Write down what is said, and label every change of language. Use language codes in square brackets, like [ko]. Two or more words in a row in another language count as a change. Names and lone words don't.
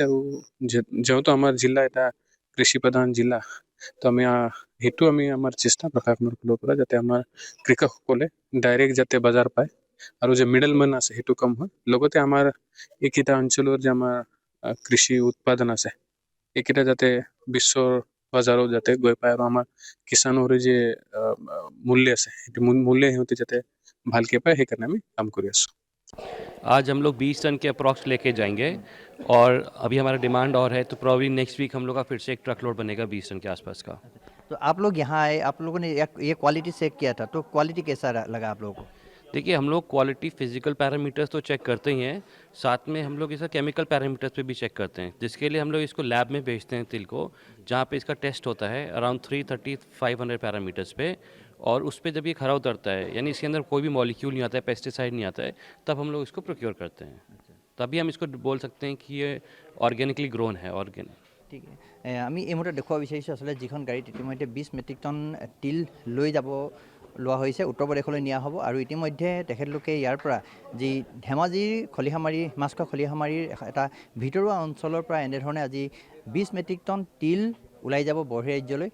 [as] আৰু যেহেতু আমাৰ জিলা এটা কৃষি প্ৰধান জিলা, তো আমি সেইটো আমি আমাৰ চেষ্টা প্ৰশাসনৰ ফালৰ পৰা যাতে আমাৰ কৃষকসকলে ডাইৰেক্ট যাতে বজাৰ পায় আৰু যে [en] middle men [as] আছে সেইটো কম হয়। লগতে আমাৰ এইকেইটা অঞ্চলৰ যে আমাৰ কৃষি উৎপাদন আছে এইকেইটা যাতে বিশ্বৰ বজাৰত যাতে গৈ পায় আৰু আমাৰ কিষাণৰ যে মূল্য আছে সেইটো মূল্য সিহঁতে যাতে ভালকে পায়, সেইকাৰণে আমি কাম কৰি আছোঁ। [hi] आज हम लोग 20 टन के अप्रॉक्स लेके जाएंगे और अभी हमारा डिमांड और है, तो प्रॉब्ली [en] next week [hi] हम लोग का फिर से एक [en] truck load [hi] बनेगा 20 टन के आसपास का। तो आप लोग यहाँ आए, आप लोगों ने ये क्वालिटी चेक किया था, तो क्वालिटी कैसा लगा आप लोगों को? देखिए, हम लोग क्वालिटी [en] physical parameters [hi] तो चेक करते ही हैं, साथ में हम लोग इसका [en] chemical parameters [hi] पे भी चेक करते हैं, जिसके लिए हम लोग इसको लैब में भेजते हैं तिल को, जहाँ पे इसका टेस्ट होता है अराउंड 330-500 पैरामीटर्स पे। और उस पर जब ये खरा उतरता है, यानी इसके अंदर कोई भी मॉलिक्यूल नहीं आता है, पेस्टिसाइड नहीं आता है, तब हम लोग इसको प्रोक्योर करते हैं। तभी हम इसको बोल सकते हैं कि ये [en] organically grown [hi] है। [as] ঠিক আমি এই মুহূৰ্তত দেখুৱাব বিচাৰিছোঁ আচলতে যিখন গাড়ীত ইতিমধ্যে 20 [en] metric ton [as] তিল লৈ যাব লোৱা হৈছে, উত্তৰ প্ৰদেশলৈ নিয়া হ'ব। আৰু ইতিমধ্যে তেখেতলোকে ইয়াৰ পৰা যি ধেমাজিৰ খলিহামাৰী মাছখোৱা খলিহামাৰীৰ এটা ভিতৰুৱা অঞ্চলৰ পৰা এনেধৰণে আজি 20 [en] metric ton [as] তিল ওলাই যাব বহিৰাজ্যলৈ।